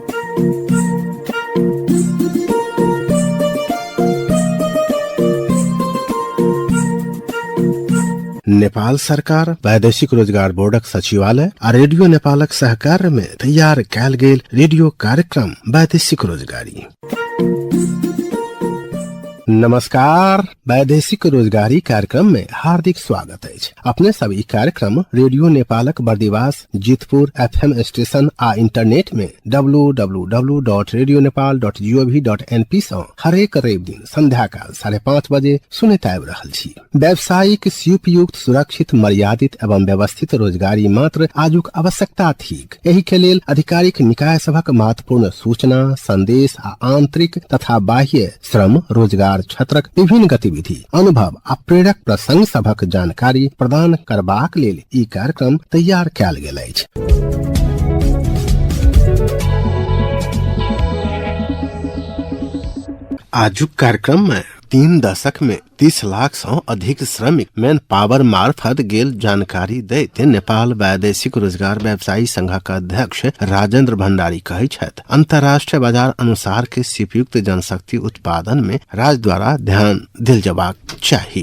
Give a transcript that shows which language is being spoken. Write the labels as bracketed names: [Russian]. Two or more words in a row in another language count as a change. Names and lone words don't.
[Maithili] नेपाल सरकार वैदेशिक रोजगार बोर्डक सचिवालय आ रेडियो नेपालक सहकार्य में तैयार कयल गेल रेडियो कार्यक्रम वैदेशिक रोजगारी। नमस्कार, वैदेशिक रोजगारी कार्यक्रम में हार्दिक स्वागत है। अपने सब ई कार्यक्रम रेडियो नेपालक बर्दिवास जीतपुर [English] FM station [Maithili] आ इंटरनेट में www.radionepal.gov.np से हरेक रवि दिन संध्या काल 5:30 बजे सुनैत आबि रहल छी। व्यावसायिक उपयुक्त सुरक्षित मर्यादित एवं व्यवस्थित रोजगारी मात्र आजुक आवश्यकता थिक। एही के लेल आधिकारिक निकाय सभक महत्वपूर्ण सूचना संदेश आ आंतरिक तथा बाह्य श्रम रोजगार क्षेत्रक विभिन्न गतिविधि अनुभव आ प्रेरक प्रसंग सभक जानकारी प्रदान करबाक लेल ई कार्यक्रम तैयार कयल गेल अछि। आजुक कार्यक्रम में 3 दशक में 30 लाख से अधिक श्रमिक [English] manpower [Maithili] मार्फत गेल जानकारी दैत नेपाल वैदेशिक रोजगार व्यवसायी संघक अध्यक्ष राजेंद्र भंडारी कहै छथि, अंतर्राष्ट्रीय बाजार अनुसार के उपयुक्त जनशक्ति उत्पादन में राज्य द्वारा ध्यान दिल जबाक चाहिए।